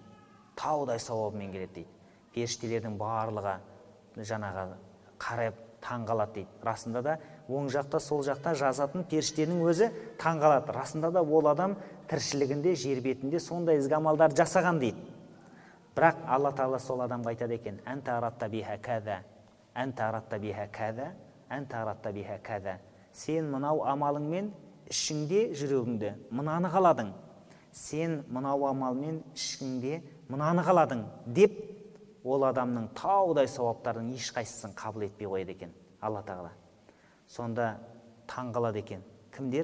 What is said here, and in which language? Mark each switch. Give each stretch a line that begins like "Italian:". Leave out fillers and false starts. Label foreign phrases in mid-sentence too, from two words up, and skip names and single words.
Kazakh: Таудай сауабымен келеді дейді. Періштелердің барлығы қарап таңғалады дейді. Расында да оң жақта, сол жақта жазатын періштенің өзі таңғалады. Расында да ол адам тіршілігінде, жер бетінде сондай ізгі амалдар жасаған дейді. Бірақ Алла тағала сол адамға айтады екен:
Arabic: «أنت أردت بها كذا، أنت أردت بها كذا، أنت أردت بها كذا».
Kazakh: Сен мынау амалыңмен ішіңде, жүрегіңде мынаны қаладың. Сен мынау амалмен ішіңде мынаны қаладың деп, ол адамның таудай сауаптардың ешқайсысын қабыл етпей қояды екен Алла тағала. Сонда таңғалады екен. Кімдер?